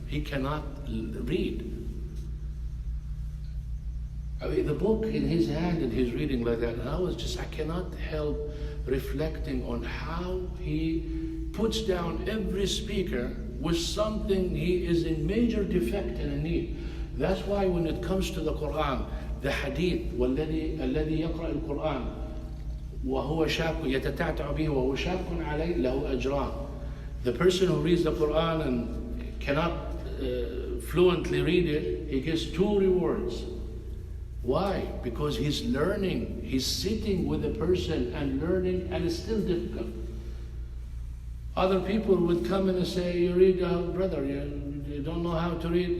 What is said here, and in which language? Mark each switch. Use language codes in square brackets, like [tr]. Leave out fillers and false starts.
[en] He cannot read. The book in his hand and he's reading like that, and I cannot help reflecting on how he puts down every speaker with something he is in major defect and in need. That's why when it comes to the Quran, the hadith, [ar] الذي يقرأ القرآن وهو شاك يتتعتع به وهو شاك عليه له أجران. [en] The person who reads the Quran and cannot fluently read it, he gets 2 rewards. Why? Because he's learning. He's sitting with a person and learning, and it's still difficult. Other people would come in and say, you read, brother, you don't know how to read?